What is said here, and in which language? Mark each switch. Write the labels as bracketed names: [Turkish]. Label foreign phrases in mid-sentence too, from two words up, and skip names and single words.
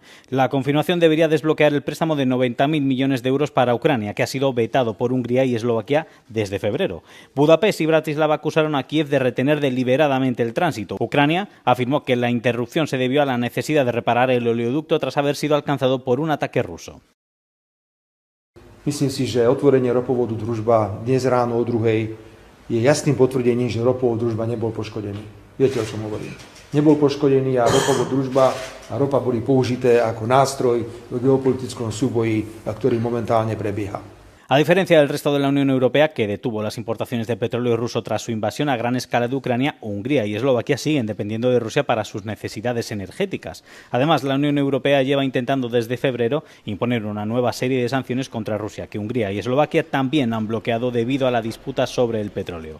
[Spanish] La confirmación debería desbloquear el préstamo de 90.000 millones de euros para Ucrania, que ha sido vetado por Hungría y Eslovaquia desde febrero. Budapest y Bratislava acusaron a Kiev de retener deliberadamente el tránsito. Ucrania afirmó que la interrupción se debió a la necesidad de reparar el oleoducto tras haber sido alcanzado por un ataque ruso. [Slovak] Myslím si, že otvorenie ropovodu Družba dnes ráno o 2:00 je jasným potvrdením, že ropovod Družba nebol poškodený. Viete, o čom hovorím. Nebol poškodený a ropovod Družba a ropa boli použité ako nástroj v geopolitickom súboji, ktorý momentálne prebieha. [Spanish] A diferencia del resto de la Unión Europea, que detuvo las importaciones de petróleo ruso tras su invasión a gran escala de Ucrania, Hungría y Eslovaquia siguen dependiendo de Rusia para sus necesidades energéticas. Además, la Unión Europea lleva intentando desde febrero imponer una nueva serie de sanciones contra Rusia, que Hungría y Eslovaquia también han bloqueado debido a la disputa sobre el petróleo.